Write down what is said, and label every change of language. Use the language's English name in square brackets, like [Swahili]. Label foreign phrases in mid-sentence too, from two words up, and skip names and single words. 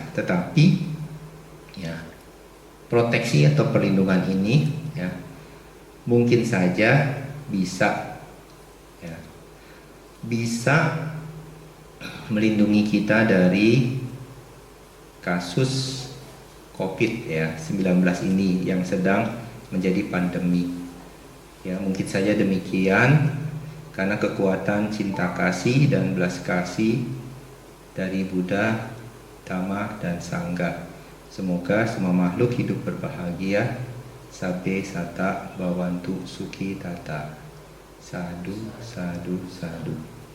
[Indonesian] Tetapi ya proteksi atau perlindungan ini ya mungkin saja bisa melindungi kita dari kasus COVID-19 ini yang sedang menjadi pandemi. Ya, mungkin saja demikian karena kekuatan cinta kasih dan belas kasih dari Buddha, Dhamma, dan Sangha. Semoga semua makhluk hidup berbahagia. [Pali] Sabbe sata bhavantu sukhi tata. Sadu, sadu, sadu.